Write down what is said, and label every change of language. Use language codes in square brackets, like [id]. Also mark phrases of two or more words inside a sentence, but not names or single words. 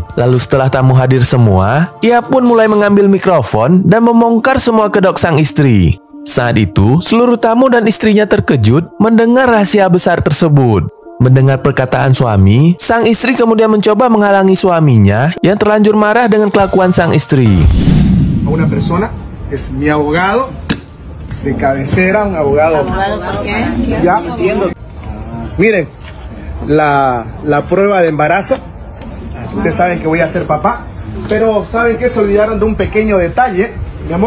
[id] Lalu setelah tamu hadir semua, ia pun mulai mengambil mikrofon dan membongkar semua kedok sang istri. Saat itu, seluruh tamu dan istrinya terkejut mendengar rahasia besar tersebut. Mendengar perkataan suami, sang istri kemudian mencoba menghalangi suaminya yang terlanjur marah dengan kelakuan sang istri. [es] Una persona es mi abogado de cabecera, un abogado. Ya entiendo. Miren, la prueba de embarazo. Ustedes saben que voy a ser papá, pero saben que se olvidaron de un pequeño detalle, mi amor.